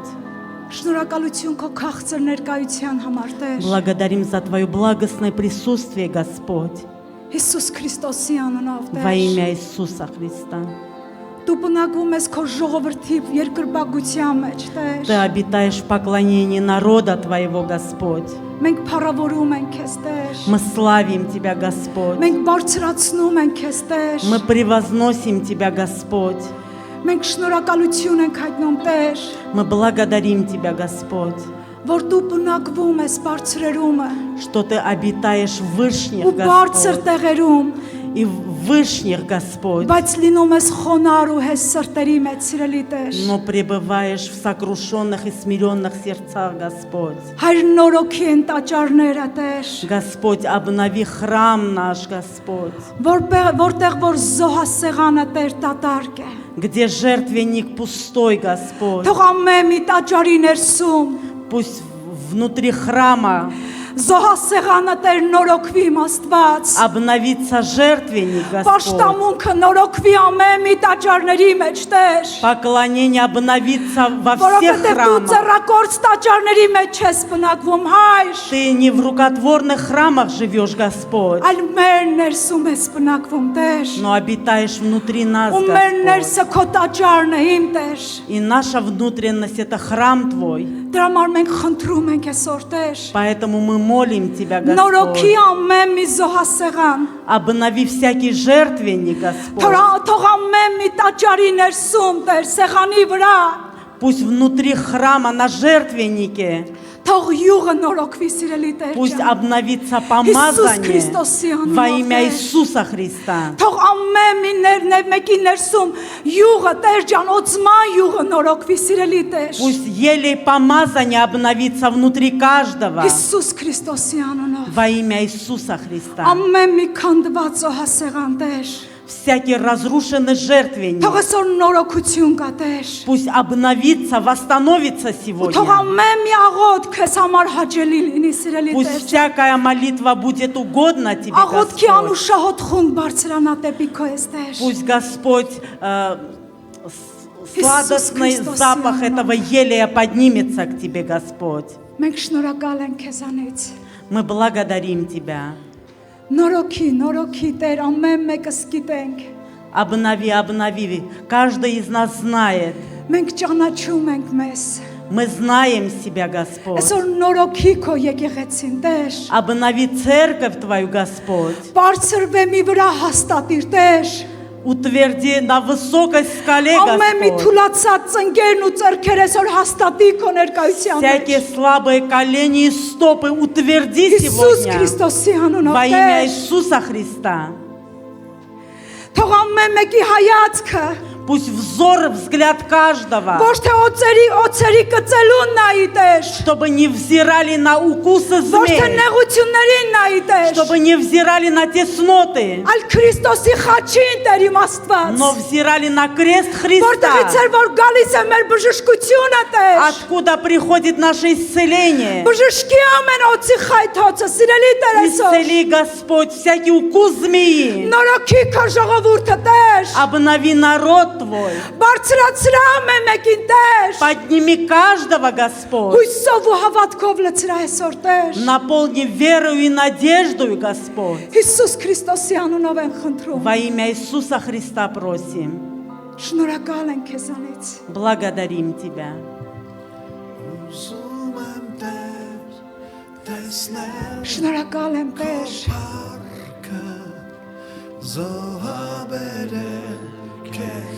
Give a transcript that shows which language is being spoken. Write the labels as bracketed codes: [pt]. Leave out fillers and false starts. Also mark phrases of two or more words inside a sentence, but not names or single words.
[hy] Շնորհակալություն քո քաղցր ներկայության համար, Տեր։ [ru] Благодарим за Твое благостное присутствие, Господь. [hy] Հիսուս Քրիստոսի անունով, [ru] Во [hy] Տեր։ [ru] имя Иисуса Христа. [hy] Դու բնակվում ես քո ժողովրդի երկրպագության մեջ, Տեր։ [ru] Ты обитаешь в поклонении народа Твоего, Господь. [hy] Մենք փառավորում ենք քեզ, Տեր։ [ru] Мы славим Тебя, Господь. [hy] Մենք բարձրացնում ենք քեզ, Տեր։ [ru] Мы превозносим Тебя, Господь. [hy] Մենք շնորհակալություն ենք հայտնում, Տեր, [ru] Мы благодарим Тебя, Господь, [hy] որ դու բնակվում ես բարձրերումը [ru] что Ты обитаешь в вышних, [hy] ու բարձր [ru] Господь, [hy] տեղերում, [ru] и в вышних, Господь, [hy] բայց լինում ես խոնար ու հես սրտերի մեջ, սիրելի Տեր։ [ru] но пребываешь в сокрушенных и смиренных сердцах, Господь. [hy] Հայր նորոգի են տաճարները, Տեր, [ru] Господь, обнови храм наш, Господь, [hy] որտեղ որ զոհասեղանը Տեր դատարկ է։ [ru] где жертвенник пустой, Господь. [hy] Թող ամեն մի տաճարի ներսում [ru] Пусть внутри храма [hy] զոհասեղանը Տեր նորոգվի իմ Աստված։ [ru] обновится жертвенник, Господь. [hy] Պաշտամունքը նորոգվի ամեն մի տաճարների մեջ, Տեր։ [ru] Поклонение обновится во всех [hy] Որովհետև դու [ru] храмах. [hy] ծառակորց տաճարների մեջ ես բնակվում, հայր, [ru] Ты не в рукотворных храмах живешь, Господь, [hy] այլ մեր ներսում ես բնակվում, Տեր։ [ru] но обитаешь внутри нас, [hy] Ու մեր [ru] Господь. [hy] ներսը քո տաճարն է, իմ Տեր։ [ru] И наша внутренность – это храм Твой. [hy] Դրա համար մենք խնդրում ենք այսօր, Տեր։ [ru] Поэтому мы молим Тебя, [hy] Նորոգի [ru] Господь. [hy] ամեն մի զոհասեղան, [ru] Обнови всякий жертвенник, Господь. [hy] թող ամեն մի տաճարի ներսում, Տեր, սեղանի վրա, [ru] Пусть внутри храма на жертвеннике [hy] թող յուղը նորոգվի, սիրելի Տեր [ru] пусть [hy] ջան։ [ru] обновится Иисус помазание [hy] Քրիստոսի անունով, [ru] во имя [hy] Տեր։ [ru] Иисуса Христа. [hy] Թող ամեն մի մեկի ներսում յուղը, Տեր ջան, օծման յուղը նորոգվի, սիրելի Տեր։ [ru] Пусть елей помазание обновится внутри каждого [hy] Հիսուս Քրիստոսի անունով։ [ru] во имя Иисуса Христа. [hy] Ամեն մի քանդված զոհասեղան, Տեր։ [ru] Всякий разрушенный жертвенник [hy] Թող այսօր նորոգություն կա, Տեր։ [ru] пусть обновится, восстановится [hy] Թող [ru] сегодня. [hy] ամեն մի աղոթք քեզ համար հաճելի լինի, սիրելի [ru] Пусть [hy] Տեր։ [ru] всякая молитва будет угодна Тебе, [hy] Աղոթքի [ru] Господь. [hy] անուշահոտ խումբ բարձրանա դեպի քո ես, Տեր։ [ru] Пусть Господь сладостный Христос, запах Иоанн. этого елея поднимется к Тебе, Господь. [hy] Մենք շնորհակալ ենք քեզանից։ [ru] Мы благодарим Тебя. [hy] Նորոգի, Տեր, ամեն մեկս գիտենք։ [ru] Обнови, обнови. Каждый из нас знает. [hy] Մենք ճանաչում ենք մեզ։ [ru] Мы знаем себя, Господь. [hy] Այսօր նորոգի քո եկեղեցին Տեր։ [ru] Обнови церковь Твою, Господь. [hy] Բարձրվեմի վրա հաստատիր Տեր։ [ru] Утверди на высокой скале, [hy] Ամեն մի [ru] Господь. [hy] թուլացած ծնկերն ու ձեռքերը այսօր հաստատի քո ներկայության [ru] Всякие [hy] մեջ։ [ru] слабые колени и стопы утверди [hy] Հիսուս [ru] сегодня. [hy] Քրիստոսի անունով [ru] Во имя [hy] Տեր։ [ru] Иисуса Христа. [hy] Թող ամեն մեկի հայացքը [ru] Пусть взор, взгляд каждого, [hy] ոչ թե օծերի կծելուն նայի Տեր, [ru] чтобы не взирали на укусы [hy] ոչ թե [ru] змей, [hy] նեղություններին նայի Տեր, [ru] чтобы не взирали на тесноты, [hy] այլ Քրիստոսի խաչին Տեր իմ Աստված։ [ru] но взирали на крест [hy] Որտեղից [ru] Христа. [hy] էր որ գալիս է մեր բժշկությունը Տեր։ [ru] Откуда приходит наше исцеление? [hy] Բժշկի ամեն օծի խայթոցը, սիրելի Տեր այսօր։ [ru] Исцели, Господь, всякий укус змеи. [hy] Նորոգի քո ժողովուրդը Տեր։ [ru] Обнови народ Твой. [hy] Բարձրացրա ամեն մեկին Տեր։ [ru] Подними каждого, Господь. [hy] Հույսով ու հավատքով լցրա այսօր Տեր։ [ru] Наполни верою и надеждою, Господь. [hy] Հիսուս Քրիստոսի անունով եմ խնդրում։ [ru] Во имя Иисуса Христа просим. [hy] Շնորհակալ ենք քեզանից։ [ru] Благодарим Тебя. [hy] Ուզում եմ Տեր, տեսնել Շնորհակալ եմ Տեր։ փառքը, զոհաբերել քեզ,